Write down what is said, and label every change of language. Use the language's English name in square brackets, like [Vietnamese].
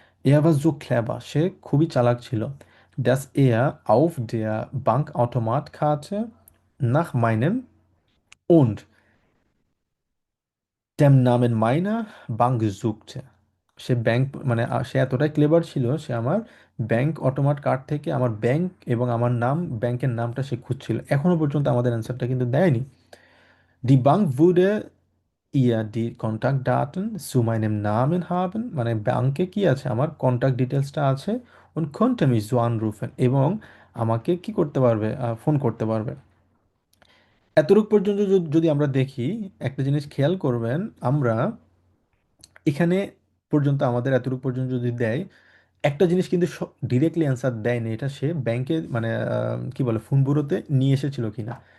[German] Er war so clever, [Bangla] সে খুবই চালাক ছিল। [German] Dass er auf der Bankautomatkarte nach meinem und dem Namen meiner Bank suchte, [Bangla] সে bank মানে সে এতটাই clever ছিল, সে আমার ব্যাংক অটোমাট কার্ড থেকে আমার ব্যাংক এবং আমার নাম, ব্যাংকের নামটা সে খুঁজছিল, এখনো পর্যন্ত আমাদের অ্যান্সারটা কিন্তু দেয়নি। [German] Die Bank würde ihr die Kontaktdaten zu meinem Namen haben, [Bangla] মানে ব্যাংকে কি আছে, আমার কন্ট্যাক্ট ডিটেলসটা আছে। [German] und konnte mich so anrufen, [Bangla] এবং আমাকে কি করতে পারবে, ফোন করতে পারবে। এতটুকু পর্যন্ত যদি আমরা দেখি, একটা জিনিস খেয়াল করবেন, আমরা এখানে পর্যন্ত আমাদের এতটুকু পর্যন্ত যদি দেয়, একটা জিনিস কিন্তু ডিরেক্টলি অ্যান্সার দেয়নি, এটা সে ব্যাংকে মানে কি বলে ফোন ব্যুরোতে নিয়ে এসেছিল কিনা।